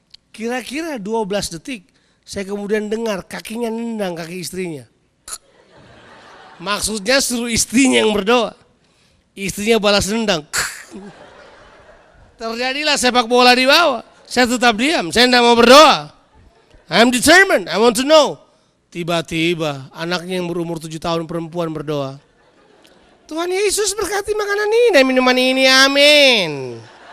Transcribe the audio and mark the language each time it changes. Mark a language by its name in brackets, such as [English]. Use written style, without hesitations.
[Indonesian] Kira-kira 12 detik, saya kemudian dengar kakinya nendang kaki istrinya. Maksudnya suruh istrinya yang berdoa. Istrinya balas nendang. Terjadilah sepak bola di bawah. Saya tetap diam, saya tidak mau berdoa. [English] I'm determined, I want to know. [Indonesian] Tiba-tiba anaknya yang berumur 7 tahun perempuan berdoa. Tuhan Yesus berkati makanan ini dan minuman ini, amin.